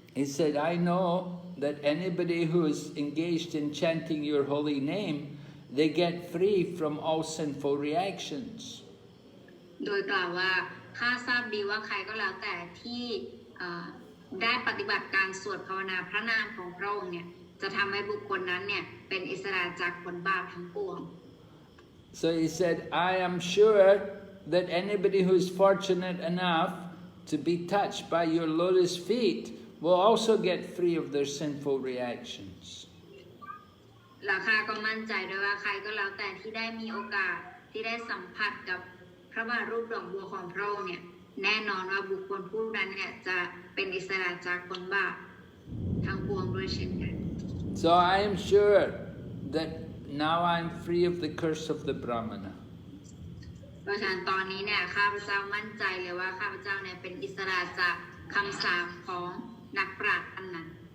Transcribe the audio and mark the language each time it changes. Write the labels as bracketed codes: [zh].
[en] He said, I know that anybody who is engaged in chanting your holy name, they get free from all sinful reactions. [th] โดยกล่าวว่าข้าทราบดีว่าใครก็แล้วแต่ที่ได้ปฏิบัติการสวดภาวนาพระนามของพระองค์เนี่ยจะทำให้บุคคลนั้นเนี่ยเป็นอิสระจากผลบาปทั้งปวง [en] So he said, I am sure that anybody who is fortunate enough to be touched by your lotus feet will also get free of their sinful reactions. [th] และข้าก็มั่นใจด้วยว่าใครก็แล้วแต่ที่ได้มีโอกาสที่ได้สัมผัสกับพระบาทรูปดอกบัวของพระองค์เนี่ยแน่นอนว่าบุคคลผู้นั้นเนี่ยจะเป็นอิสระจากผลบาปทั้งปวงด้วยเช่นกัน [en] So I am sure that now I am free of the curse of the Brahmana. [th] เพราะฉะนั้นตอนนี้เนี่ยข้าพเจ้ามั่นใจเลยว่าข้าพเจ้าเนี่ยเป็นอิสระจากคำสาปของนักปราชญ์อันนั้น